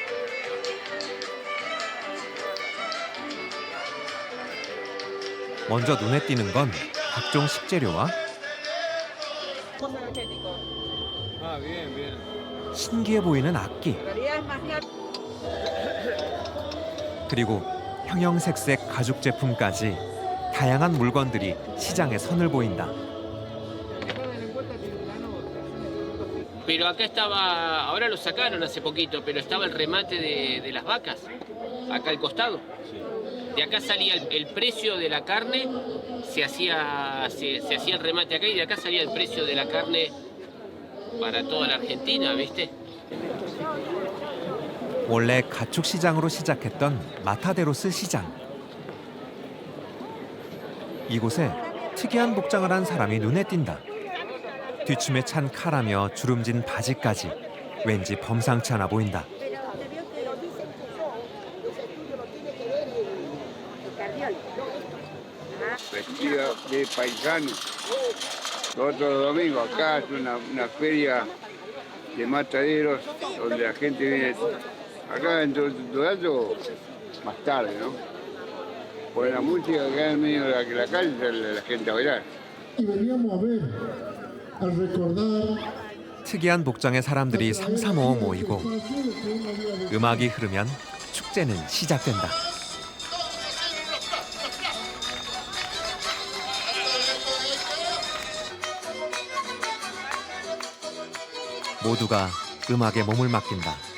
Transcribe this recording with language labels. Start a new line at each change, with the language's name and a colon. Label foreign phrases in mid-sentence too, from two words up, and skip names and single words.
Korean: 먼저 눈에 띄는 건 각종 식재료와 신기해 보이는 악기. 그리고 형형색색 가죽 제품까지 다양한 물건들이 시장에 선을 보인다.
Spanish: Pero acá estaba, ahora lo sacaron hace poquito, pero estaba el remate de las vacas, acá al costado. De acá salía el precio de la carne, se hacía el remate acá y de acá salía el precio de la carne para toda la Argentina, ¿viste?
Korean: 원래 가축 시장으로 시작했던 마타데로스 시장. 이곳에 특이한 복장을 한 사람이 눈에 띈다. 뒤춤에 찬 칼하며 주름진 바지까지 왠지 범상치 않아 보인다.
Spanish: Vestido de paisano. Otro domingo acá es una feria de mataderos donde la gente viene. Acá dentro de todo eso, más tarde, ¿no? Por la música acá en medio de la calle sale la gente a bailar. Y veníamos a ver, al recordar
Korean: 특이한 복장의 사람들이 삼삼오오 모이고 음악이 흐르면 축제는 시작된다. 모두가 음악에 몸을 맡긴다.